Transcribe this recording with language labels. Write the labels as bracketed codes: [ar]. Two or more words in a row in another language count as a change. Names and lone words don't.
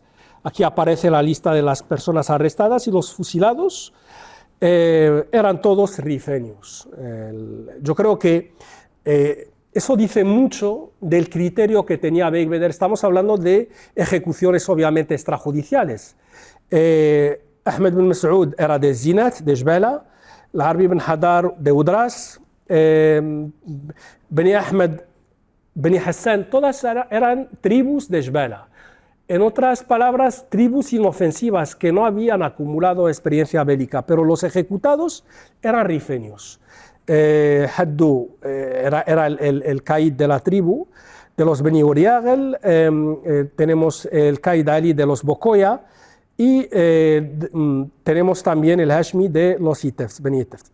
[es] Aquí aparece la lista de las personas arrestadas, y los fusilados eran todos rifeños. Yo creo que eso dice mucho del criterio que tenía Beigbeder. Estamos hablando de ejecuciones obviamente extrajudiciales. Ahmed bin Mas'ud era de Zinat, de Jbela, Al-Harbi bin Hadar de Udras, Beni Ahmed, Beni Hassan, todas eran tribus de Jbela. En otras palabras, tribus inofensivas que no habían acumulado experiencia bélica, pero los ejecutados eran rifeños. Haddu era el caid de la tribu de los Beni Uriagel, tenemos el caid Ali de los Bokoya, y tenemos también el Hashmi de los Beni Itefs.